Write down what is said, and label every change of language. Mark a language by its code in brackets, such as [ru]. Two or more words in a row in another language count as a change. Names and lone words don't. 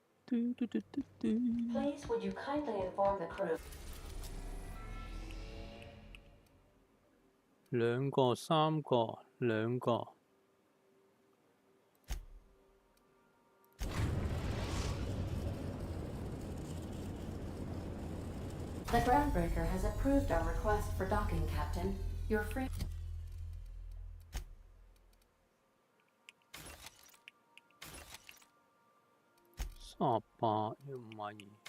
[en] Please, would you kindly inform the crew? [yue] 兩個、三個、兩個。 [en] The groundbreaker has approved our request for docking, Captain. You're free. [yue] 38 又唔係。